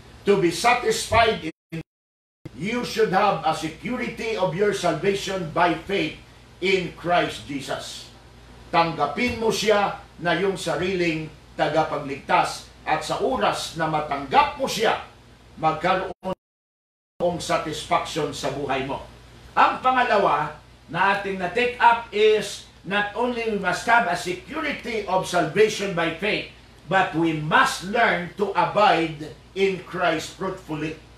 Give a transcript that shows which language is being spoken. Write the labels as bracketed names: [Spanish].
[English] To be satisfied, you should have a security of your salvation by faith in Christ Jesus. [Filipino] Tanggapin mo siya na yung sariling tagapagligtas, at sa oras na matanggap mo siya, magkaroon ng satisfaction sa buhay mo. Ang pangalawa na ating na-take up [English] is not only we must have a security of salvation by faith, but we must learn to abide in Christ fruitfully.